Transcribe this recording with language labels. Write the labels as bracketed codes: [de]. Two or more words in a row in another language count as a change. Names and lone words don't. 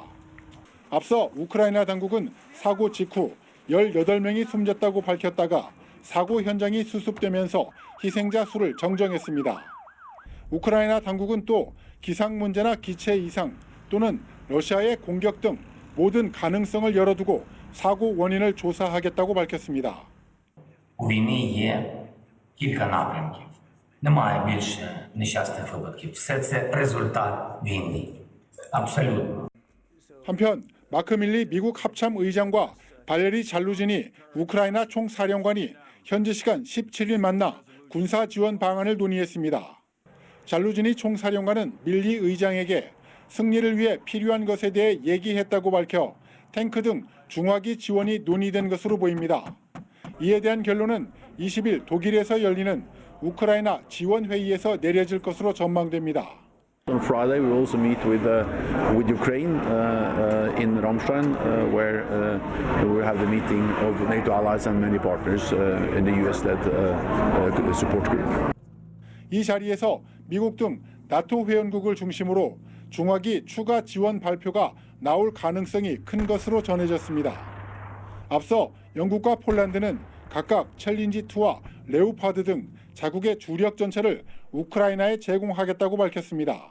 [ko] 앞서 우크라이나 당국은 사고 직후 18명이 숨졌다고 밝혔다가 사고 현장이 수습되면서 희생자 수를 정정했습니다. 우크라이나 당국은 또 기상 문제나 기체 이상 또는 러시아의 공격 등 모든 가능성을 열어두고 사고 원인을 조사하겠다고 밝혔습니다. [uk] У війни є кілька напрямків. Немає більше нещасних випадків. Все це результат війни. Абсолютно. [ko] 한편 마크 밀리 미국 합참 의장과 발레리 잘루지니 우크라이나 총사령관이 현지 시간 17일 만나 군사 지원 방안을 논의했습니다. 잘루지니 총사령관은 밀리 의장에게 승리를 위해 필요한 것에 대해 얘기했다고 밝혀 탱크 등 중화기 지원이 논의된 것으로 보입니다. 이에 대한 결론은 20일 독일에서 열리는 우크라이나 지원 회의에서 내려질 것으로 전망됩니다. [en] On Friday, we will also meet with Ukraine in Ramstein, where we will have the meeting of NATO allies and many partners in the US-led support group. [ko] 이 자리에서 미국 등 나토 회원국을 중심으로 중화기 추가 지원 발표가 나올 가능성이 큰 것으로 전해졌습니다. 앞서 영국과 폴란드는 각각 챌린지2와 레오파드 등 자국의 주력 전차를 우크라이나에 제공하겠다고 밝혔습니다.